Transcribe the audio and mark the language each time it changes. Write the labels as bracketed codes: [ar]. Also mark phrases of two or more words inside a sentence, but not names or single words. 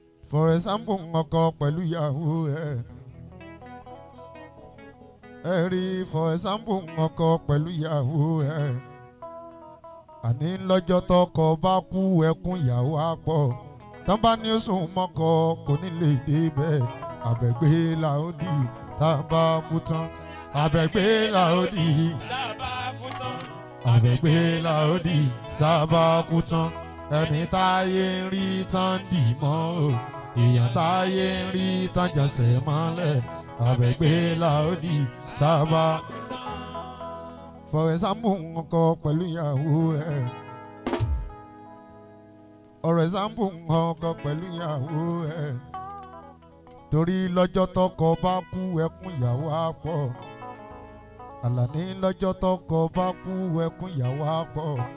[en] For example, [yo] ọkọ pẹ̀lú ìyàwó ẹ̀. Ẹ rí, [en] for example, [yo] ọkọ pẹ̀lú ìyàwó ẹ̀. Àní lọ́jọ́ tọkọ bá kú, ẹkún ìyàwó á pọ̀. Tán bá ní ó sùn mọ́kọ, kò ní lè débẹ̀. Àbẹ̀gbé la ó dì tá a bá kú tán. Àbẹ̀gbé la ó dì. Àbẹ̀gbé la ó dì tá a bá kú tán. Ẹni táyé ń rí tán dì mọ́ o. Èèyàn táyé ń rí tán jẹsẹ̀ mọ́lẹ̀. Àbẹ̀gbé la ó dì tá a bá. [en] For example, [yo] ọkọ pẹ̀lú ìyàwó ẹ̀. Ọ̀rọ̀ example ń han ọkọ pẹ̀lú ìyàwó ẹ̀. Torí lọ́jọ́ tọkọ bá kú, ẹkún ìyàwó á pọ̀. Àlàní lọ́jọ́ tọkọ bá kú, ẹkún ìyàwó á pọ̀.